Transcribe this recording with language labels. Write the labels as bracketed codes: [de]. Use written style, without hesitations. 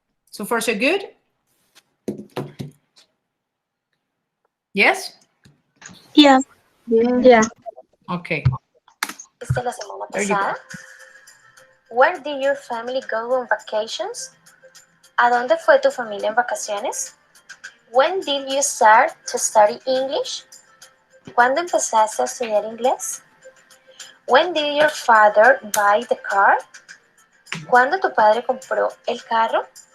[en] So far, so good? Yes? Yeah. Yeah. Okay. [es] ¿Viste la semana pasada? [en] Where did your family go on vacations? [es] ¿A dónde fue tu familia en vacaciones? [en] When did you start to study English? [es] ¿Cuándo empezaste a estudiar inglés? [en] When did your father buy the car? [es] ¿Cuándo tu padre compró el carro?